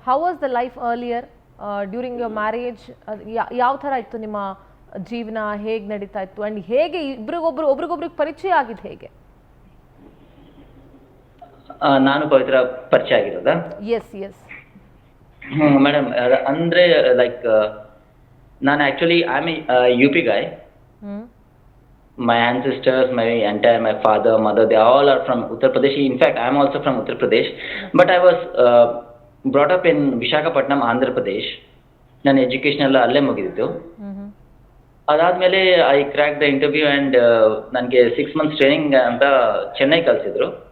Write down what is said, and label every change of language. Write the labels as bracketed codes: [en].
[en] How was the life earlier during your marriage? [kn] ಯಾವ ತರ ಇತ್ತು ನಿಮ್ಮ ಜೀವನ, ಹೇಗೆ ನಡೀತಾ ಇತ್ತು ಅಂಡ್ ಹೇಗೆ ಒಬ್ರಿಗೊಬ್ರಿಗೆ ಪರಿಚಯ ಆಗಿದ್ದು ಹೇಗೆ? ನಾನು ಪವಿತ್ರ ಪರಿಚಯ ಆಗಿರೋದಾ? [en] Yes yes. Madam ಅಂದರೆ like ನಾನು actually I am U P guy. My ancestors, my father, mother, they all are from Uttar Pradesh. In fact, I am also from Uttar Pradesh. But I was brought up in Visakhapatnam, Andhra Pradesh. [kn] ನನ್ನ education ಎಲ್ಲ ಅಲ್ಲೇ ಮುಗಿದಿತ್ತು. ಅದಾದಮೇಲೆ [en] I crack the interview and [kn] ನನಗೆ 6 months training ಅಂತ ಚೆನ್ನೈ ಕಳಿಸಿದ್ರು.